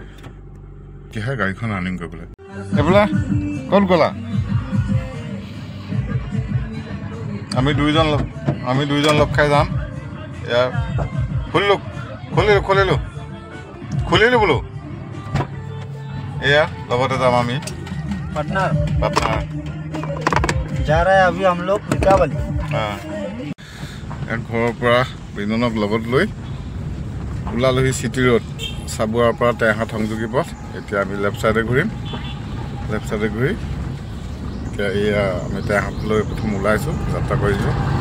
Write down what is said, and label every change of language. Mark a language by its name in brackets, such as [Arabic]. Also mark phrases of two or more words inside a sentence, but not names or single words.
[Assamese] তেতিয়াহে গাড়ীখন ৰানিং কৰিবলৈ। এইফালে ক'ত গ'লা? আমি দুইজন লগ খাই যাম। এয়া খুলিলোঁ বোলো। এয়া লগতে যাম আমি। पार्टनर পাটনাৰ [Hindi] जा रहा है अभी हम लोग ढेकाभाली। [Assamese] ঘৰৰ পৰা বিননক লগত লৈ ওলালোহি চিটি ৰোড, চাবুৱাৰ পৰা টেঙাহাট সংযোগী পথ। এতিয়া আমি লেফ্ট চাইডে ঘূৰি এতিয়া এয়া আমি টেঙাহাটলৈ প্ৰথম ওলাইছোঁ, যাত্ৰা কৰিছোঁ।